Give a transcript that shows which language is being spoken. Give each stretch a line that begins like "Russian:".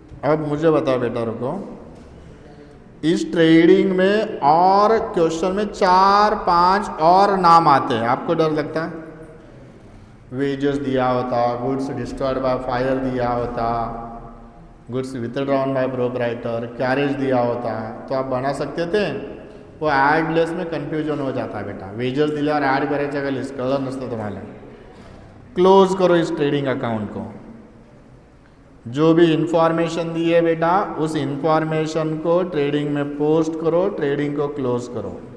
Hindi: अब मुझे बताओ बेटा, रुको, इस ट्रेडिंग में और क्वेश्चन में 4-5 और नाम आते हैं, आपको डर लगता है? वेजेस दिया होता, गुड्स डिस्ट्रॉयड बाय फायर दिया होता, goods withdrawn bye proprietor, carriage दिया होता, तो आप बना सकते थे? वो ॲड लेस में कन्फ्युजन हो जाता है बेटा.
Marathi: वेजेस दिल्यावर ॲड करायचं का लिस्ट कळलं नसतं तुम्हाला.
Hindi: क्लोज करो इस ट्रेडिंग अकाउंट को. जो भी इंफॉर्मेशन दी है बेटा, उस इंफॉर्मेशन को ट्रेडिंग में पोस्ट करो, ट्रेडिंग को क्लोज करो.